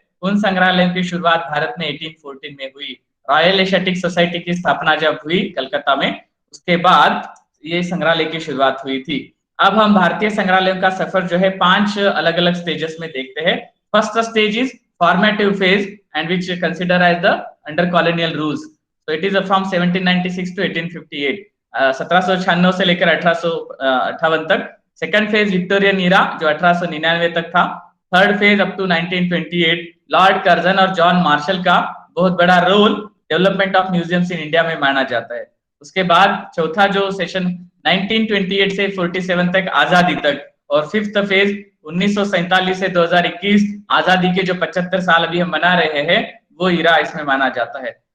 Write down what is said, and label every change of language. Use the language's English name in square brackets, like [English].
[Hindi] उन संग्रहालयों की शुरुआत भारत में 1814 में हुई। रॉयल एशियाटिक सोसाइटी की स्थापना जब हुई कलकत्ता में, उसके बाद ये संग्रहालय की शुरुआत हुई थी। अब हम भारतीय संग्रहालयों का सफर जो है 5 अलग अलग स्टेजेस में देखते हैं। [English] First stage is formative phase and which consider as the under colonial rules. So it is from 1796 to 1858, [Hindi] 1796 से लेकर 1858 तक। सेकंड फेज विक्टोरियन ईरा जो 1899 तक था। Third phase up to 1928, Lord Curzon और जॉन मार्शल का बहुत बड़ा role [English] development of museums in India [Hindi] में माना जाता है। उसके बाद चौथा जो सेशन 1928 से 47 तक आजादी तक, और फिफ्थ फेज 1947 से 2021 आजादी के जो 75 साल अभी हम मना रहे हैं वो ईरा इसमें माना जाता है।